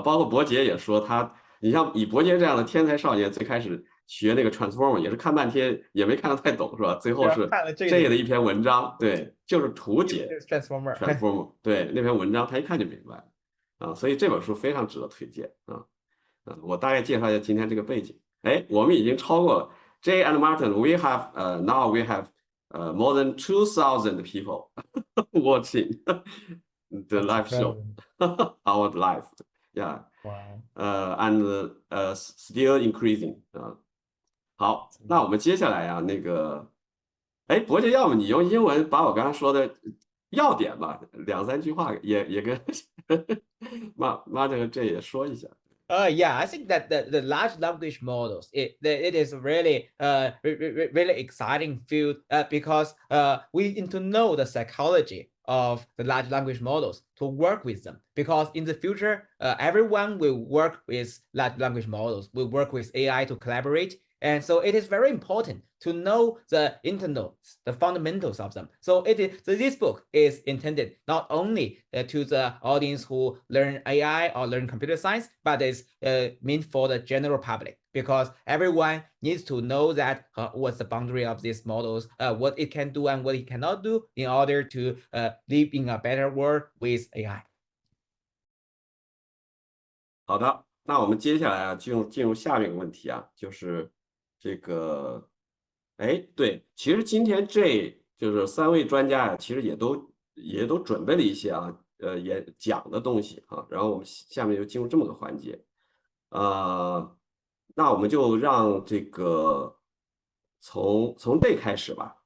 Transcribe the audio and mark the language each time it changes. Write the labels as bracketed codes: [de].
[zh] 包括博杰也说你像以博杰这样的天才少年，最开始学那个 transformer 也是看半天也没看得太懂，是吧？最后是这样的一篇文章，对，就是图解 transformer 对那篇文章，他一看就明白了。所以这本书非常值得推荐啊。我大概介绍一下今天这个背景。哎，我们已经超过了 [en] Jay and Maarten，we have now we have more than 2,000 people watching the live show our live yeah Wow. and still increasing [zh] 好，那我们接下来那个哎，博杰，要么你用英文把我刚才说的要点吧，2、3句话也跟Maarten和 Jay 也说一下。 [en] Yeah, I think that the large language models, it is really really exciting field because we need to know the psychology of the large language models to work with them. Because in the future, everyone will work with large language models, will work with AI to collaborate. And so it is very important to know the internals, the fundamentals of them. So this book is intended not only to the audience who learn AI or learn computer science, but is meant for the general public, because everyone needs to know that what's the boundary of these models, what it can do and what it cannot do in order to live in a better world with AI. [zh] 好的，那我们接下来进入下面一个问题啊，就是这个，哎，对，其实今天就是3位专家呀，其实也都准备了一些也讲的东西啊，然后我们下面就进入这么个环节，那我们就让这个从这开始吧，